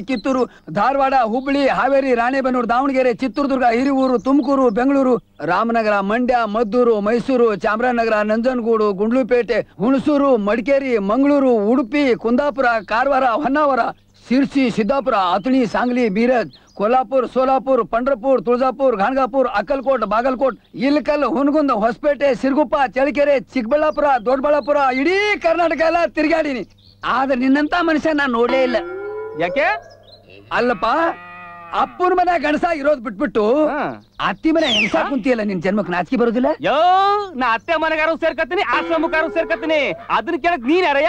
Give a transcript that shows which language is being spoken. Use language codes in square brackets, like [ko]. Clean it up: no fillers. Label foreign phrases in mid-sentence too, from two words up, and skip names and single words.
[kn] ಕಿತ್ತೂರು, ಧಾರವಾಡ, ಹುಬ್ಬಳ್ಳಿ, ಹಾವೇರಿ, ರಾಣೆಬೆನ್ನೂರು, ದಾವಣಗೆರೆ, ಚಿತ್ರದುರ್ಗ, ಹಿರಿಯೂರು, ತುಮಕೂರು, ಬೆಂಗಳೂರು, ರಾಮನಗರ, ಮಂಡ್ಯ, ಮದ್ದೂರು, ಮೈಸೂರು, ಚಾಮರಾಜನಗರ, ನಂಜನಗೂಡು, ಗುಂಡ್ಲುಪೇಟೆ, ಹುಣಸೂರು, ಮಡಿಕೇರಿ, ಮಂಗಳೂರು, ಉಡುಪಿ, ಕುಂದಾಪುರ, ಕಾರವಾರ, ಹೊನ್ನಾವರ, ಶಿರ್ಸಿ, ಸಿದ್ದಾಪುರ, ಅಥಣಿ, ಸಾಂಗ್ಲಿ, ಬೀರಜ್, कोल्हापुर, सोलापुर, पंढरपूर, तुळजापूर, गाणगापूर, अक्कलकोट, बागलकोट, इलकल, हुनगुंद, ಹೊಸಪೇಟೆ, ಸಿರುಗುಪ್ಪ, ಚಳ್ಳಕೆರೆ, ಚಿಕ್ಕಬಳ್ಳಾಪುರ, ದೊಡ್ಡಬಳ್ಳಾಪುರ ಇಡೀ ಕರ್ನಾಟಕ ಎಲ್ಲ ತಿರುಗಾಡಿನಿ. ಆದ್ರೆ ನಿನ್ನಂತ ಮನುಷ್ಯ ನಾನು ನೋಡಲೇ ಇಲ್ಲ. ಯಾಕೆ? ಅಲ್ಲಪ್ಪ, ಅಪ್ಪನ ಮನೆ ಗಣಸ ಇರೋದ್ ಬಿಟ್ಬಿಟ್ಟು ಅತ್ತಿ ಮನೆ ಹೆಂಗಸ ಕುಂತಿಯಲ್ಲ ನಿನ್ ಜನ್ಮಕ್ ನಾಚಿಕೆ ಬರೋದಿಲ್ಲ? ಯೋ ನಾ ಅತ್ತೆ ಮನೆಗಾರು ಸೇರ್ಕತ್ತೀನಿ ಆಶ್ರಮಕ್ಕಾರು ಸೇರ್ಕತ್ತೀನಿ ಅದನ್ನ ಕೇಳಕ್ ನೀನ್ ಯಾರಯ್ಯ?